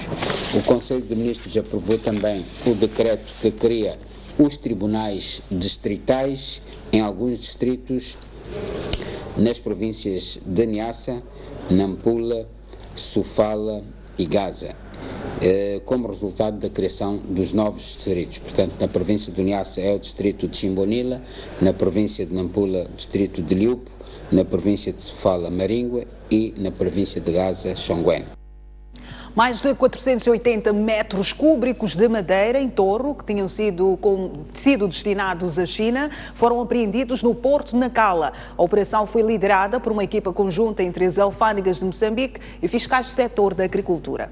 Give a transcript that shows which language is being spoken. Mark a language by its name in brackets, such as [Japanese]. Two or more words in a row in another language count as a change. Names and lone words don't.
[Portuguese] O Conselho de Ministros aprovou também o decreto que cria os tribunais distritais em alguns distritos nas províncias de Niassa, Nampula, Sofala e Gaza, como resultado da criação dos novos distritos. Portanto, na província de Niassa é o distrito de Chimbonila, na província de Nampula, distrito de Liupo, na província de Sofala, Maringwe e na província de Gaza, Xongweni. Mais de 480 metros cúbicos de madeira em torno, que tinham sido destinados à China, foram apreendidos no porto de Nacala. A operação foi liderada por uma equipa conjunta entre as alfândegas de Moçambique e fiscais do setor da agricultura.